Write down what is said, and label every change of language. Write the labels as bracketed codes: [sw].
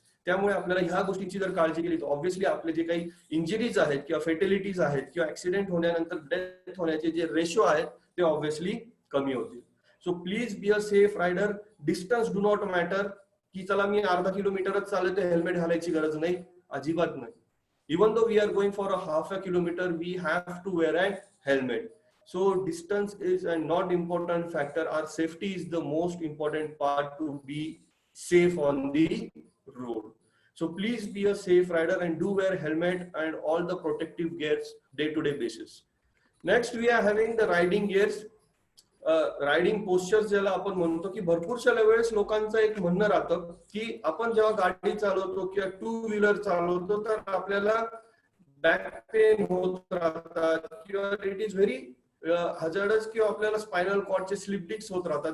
[mr] त्यामुळे आपल्याला ह्या गोष्टीची जर काळजी केली तर ऑब्व्हियसली आपले जे काही इंजरीज आहेत किंवा फेटलिटीज आहेत किंवा ऍक्सिडेंट होण्यानंतर डेथ होण्याचे जे रेशो आहेत ते ऑब्व्हियसली कमी होतील. [en] So please be a safe rider. Distance do not matter [mr] की चला मी अर्धा किलोमीटरच चालत हेल्मेट घालायची गरज नाही, अजिबात नाही. [en] Even though we are going for a half a kilometer, we have to wear a helmet. So distance is a not important factor. Our safety is the most important part to be safe on the road. So please be a safe rider and do wear helmet and all the protective gears day-to-day basis. Next, we are having the riding gears. [mr] Riding posture ज्याला आपण म्हणतो, की भरपूरशा वेळेस लोकांचं एक म्हणणं राहतं की आपण जेव्हा गाडी चालवतो किंवा टू व्हीलर चालवतो तर आपल्याला बॅक पेन होत राहतात किंवा [en] it is very hazardous [mr] किंवा आपल्याला स्पायनल कॉर्डचे स्लिप डिस्क होत राहतात.